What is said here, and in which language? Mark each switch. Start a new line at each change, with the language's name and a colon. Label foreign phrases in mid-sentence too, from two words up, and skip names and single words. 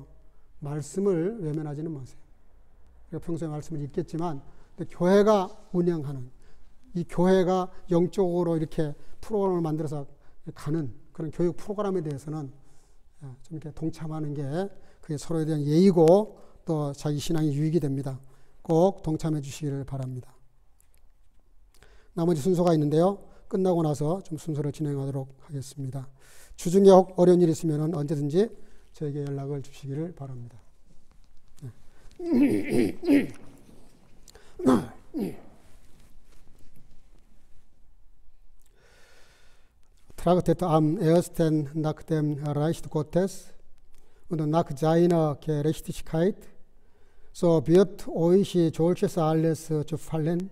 Korean: 말씀을 외면하지는 마세요. 우리가 평소에 말씀을 읽겠지만 교회가 운영하는 이 교회가 영적으로 이렇게 프로그램을 만들어서 가는 그런 교육 프로그램에 대해서는 좀 이렇게 동참하는 게 그게 서로에 대한 예의고 또 자기 신앙이 유익이 됩니다. 꼭 동참해 주시기를 바랍니다. 나머지 순서가 있는데요. 끝나고 나서 좀 순서를 진행하도록 하겠습니다. 주중에 어려운 일 있으면 언제든지 저에게 연락을 주시기를 바랍니다.
German: Tragt et am ersten nach dem Reich Gottes und nach seiner Gerechtigkeit, so wird euch solches alles gefallen.